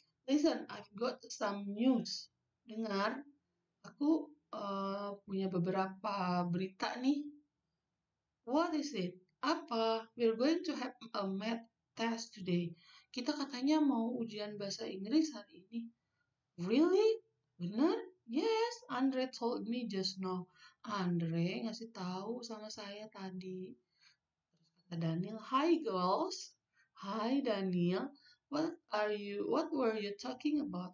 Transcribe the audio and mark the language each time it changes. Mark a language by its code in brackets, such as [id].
[en] Listen, I've got some news. [id] Dengar, aku punya beberapa berita nih. [en] What is it? [id] Apa? [en] We're going to have a math test today. [id] Kita katanya mau ujian bahasa Inggris hari ini. [en] Really? [id] Benar? [en] Yes, Andre told me just now. [id] Andre ngasih tahu sama saya tadi. Terus kata [en] Daniel, hi girls. Hi Daniel. What were you talking about?